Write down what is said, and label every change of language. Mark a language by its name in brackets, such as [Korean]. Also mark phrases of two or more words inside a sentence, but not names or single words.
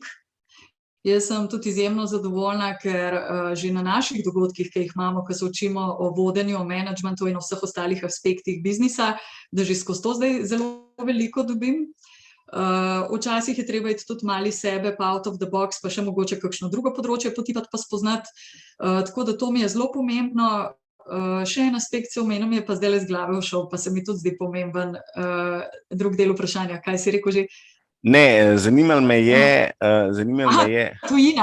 [Slovenian] Jaz sem tudi izjemno zadovoljna, ker že na naših dogodkih, ki jih imamo, ko se učimo o vodenju, o menedžmentu in o vseh ostalih aspektih biznisa, da že skozi to zdaj zelo veliko dobim. Včasih je treba iti tudi malo iz sebe, pa [English] out of the box, [Slovenian] pa še mogoče kakšno drugo področje potipati pa spoznati. Tako da to mi je zelo pomembno. Še en aspekt se omenil, je pa zdaj z glave všel, pa se mi tudi zdi pomemben drug del vprašanja. Kaj si rekel že? Ne, zanimalo me je. Tujina.